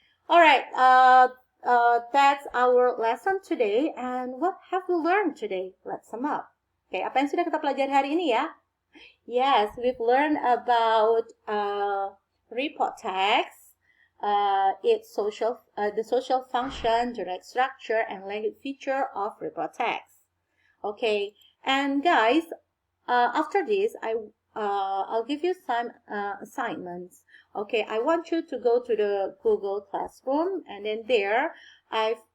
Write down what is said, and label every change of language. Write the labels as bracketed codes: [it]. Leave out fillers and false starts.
[en] Alright, that's our lesson today. And what have we learned today? Let's sum up. [id] Okay, apa yang sudah kita pelajari hari ini ya? [en] Yes, we've learned about report text, its the social function, direct structure, and language feature of report text. Okay, and guys, after this, I'll give you some assignments. Okay, I want you to go to the Google Classroom, and then there, I've